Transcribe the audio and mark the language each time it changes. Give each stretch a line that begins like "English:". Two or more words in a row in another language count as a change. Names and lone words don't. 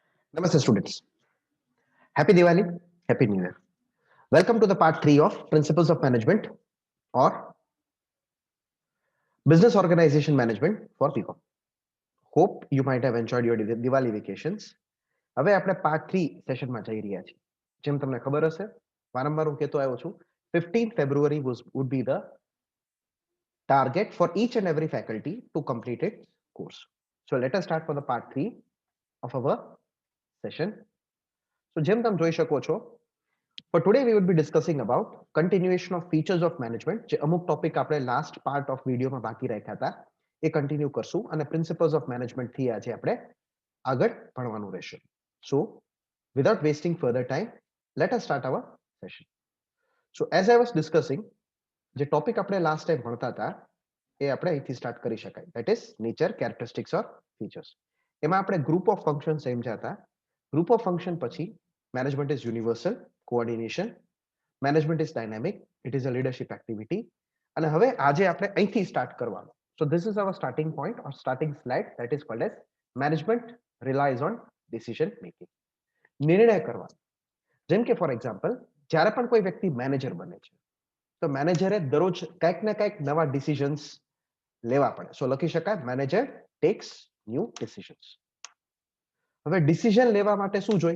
English: Namaste, students. Happy Diwali, Happy New Year. Welcome to the part 3 of Principles of Management or Business Organization Management for BCom. Hope you might have enjoyed your Diwali vacations.
Gujarati: હવે આપણે પાર્ટ 3 સેશનમાં જઈ રહ્યા છીએ. જેમ તમને ખબર હશે, વારંવાર હું કહેતો આવ્યો છું,
English: 15th February would be the target for each and every faculty to complete its course. So let us start for the part 3 of our session.
Gujarati: So જેમ તમે જોઈ શકો છો,
English: for today we would be discussing about continuation of features of management.
Gujarati: જે અમુક ટોપિક આપણે
English: last part of videoમાં
Gujarati: બાકી રાખ્યા હતા એ કન્ટિન્યુ કરશું અને
English: principles of management
Gujarati: થી આજે આપણે આગળ ભણવાનું રહેશે.
English: So without wasting further time, let us start our session. So as I was discussing,
Gujarati: જે ટોપિક આપણે
English: last time
Gujarati: ભણતા હતા એ આપણે અહીંથી સ્ટાર્ટ કરી શકાય.
English: That is nature, characteristics or features.
Gujarati: એમાં આપણે
English: group of function
Gujarati: સમજ્યા હતા.
English: group of function પછી management is universal, coordination, management is dynamic, it is a leadership activity.
Gujarati: અને હવે આજે આપણે અહીંથી સ્ટાર્ટ કરવાનું.
English: So this is our starting point or starting slide, that is called as management relies on decision making.
Gujarati: નિર્ણય કરવાનો. જેમ કે
English: for example,
Gujarati: જ્યારે પણ કોઈ વ્યક્તિ મેનેજર બને છે તો મેનેજરે દરરોજ કંઈક ને કંઈક નવા ડિસિઝન્સ લેવા પડે.
English: સો
Gujarati: લખી શકાય
English: manager takes new decisions.
Gujarati: હવે ડિસિઝન લેવા માટે શું જોઈએ?